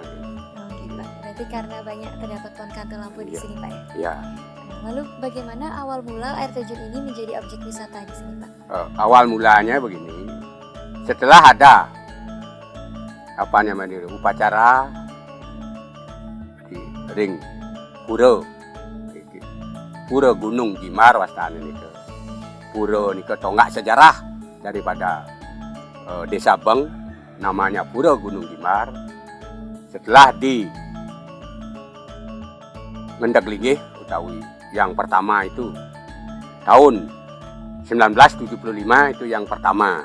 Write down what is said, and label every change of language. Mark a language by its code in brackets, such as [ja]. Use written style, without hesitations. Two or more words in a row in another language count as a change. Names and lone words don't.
[id] Berarti karena banyak terdapat pohon Kanto Lampu di sini Pak ya? Ya. Lalu bagaimana awal mula air terjun ini menjadi objek wisata di sini Pak? Awal mulanya begini, setelah ada apa namanya upacara di ring pura Gunung Jimar [ban] wastane nika. [id] Pura nika tonggak sejarah daripada desa Beng, namanya Pura Gunung Jimar. Setelah di Ngendaglinggih utawi yang pertama itu tahun 1975 itu yang pertama.